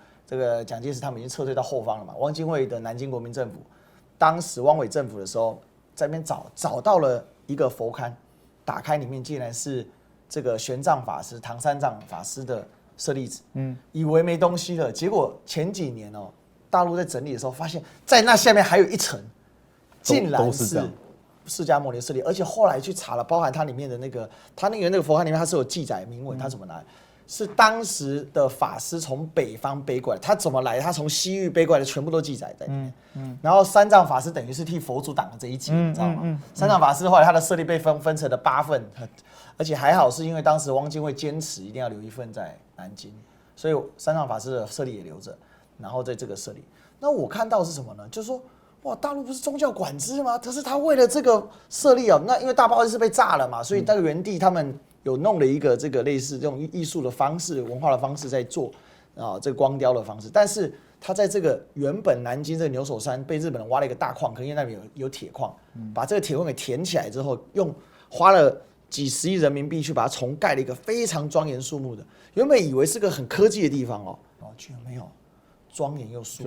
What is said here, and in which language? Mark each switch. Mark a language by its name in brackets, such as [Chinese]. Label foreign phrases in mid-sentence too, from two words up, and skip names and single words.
[Chinese] 這個蔣介石他們已經撤退到後方了嘛？汪精衛的南京國民政府，當時汪偽政府的時候，在那邊找到了一個佛龕，打開裡面竟然是這個玄奘法師、唐三藏法師的舍利子，以為沒東西了，結果前幾年大陸在整理的時候，發現在那下面還有一層，竟然是釋迦牟尼舍利，而且後來去查了，包含它裡面的那個佛龕裡面它是有記載銘文，它怎麼來？是當時的法師從北方背過來，他怎麼來？他從西域背過來的，全部都記載在裡面。然後三藏法師等於是替佛祖擋了這一劫，你知道嗎？三藏法師後來他的舍利被分成了8份，而且還好是因為當時汪精衛堅持一定要留一份在南京，所以三藏法師的舍利也留着。然後在這個舍利，那我看到是什麼呢？就是說，哇，大陸不是宗教管制嗎？可是他為了這個舍利那因為大報恩寺被炸了嘛，所以那個元帝他們。有弄了一個這個類似這種藝術的方式、文化的方式在做這個光雕的方式，但是他在這個原本南京這個牛首山被日本人挖了一個大礦坑，因為那裡有鐵礦，把這個鐵礦給填起來之後，花了幾十億人民幣去把它重蓋了一個非常莊嚴肅穆的，原本以為是個很科技的地方居然沒有，莊嚴又肅穆。